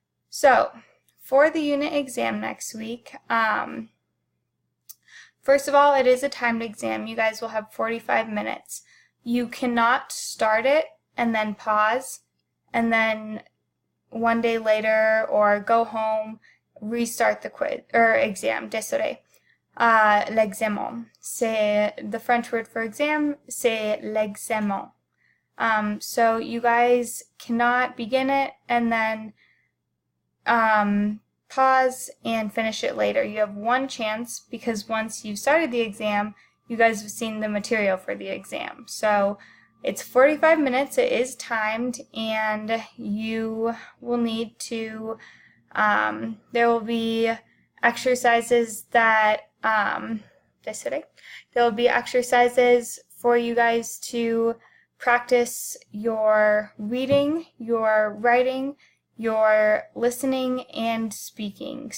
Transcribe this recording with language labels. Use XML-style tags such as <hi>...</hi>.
<en>So for the unit exam next week, first of all, it is a timed exam. You guys will have 45 minutes. You cannot start it and then pause and then one day later or go home, restart the quiz or exam.</en> <fr>Désolé. L'examen. C'est</fr> <en>the French word for exam,</en> <fr>c'est l'examen.</fr> <en>So you guys cannot begin it and then pause and finish it later. You have one chance, because once you've started the exam, you guys have seen the material for the exam. So it's 45 minutes, it is timed, and you will need to, there will be exercises that, there will be exercises for you guys to practice your reading, your writing, your listening, and speaking.</en>